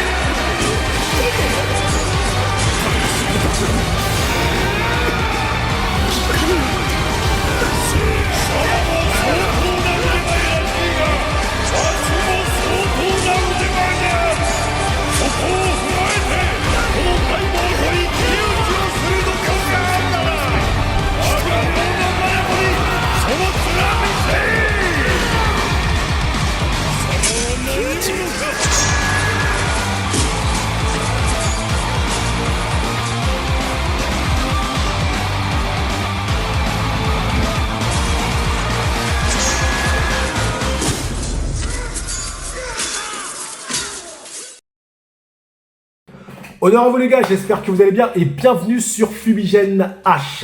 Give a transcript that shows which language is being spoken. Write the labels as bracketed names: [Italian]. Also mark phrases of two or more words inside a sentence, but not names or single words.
[Japanese] 貴様も相当な腕前らしいがわしも相当な腕前であるそこを踏まえてこの大門と一騎打ちをする度胸があるなら我が門の真横にその面見せ貴様は何者か [French] Honneur à vous les gars, j'espère que vous allez bien et bienvenue sur Fumigène H.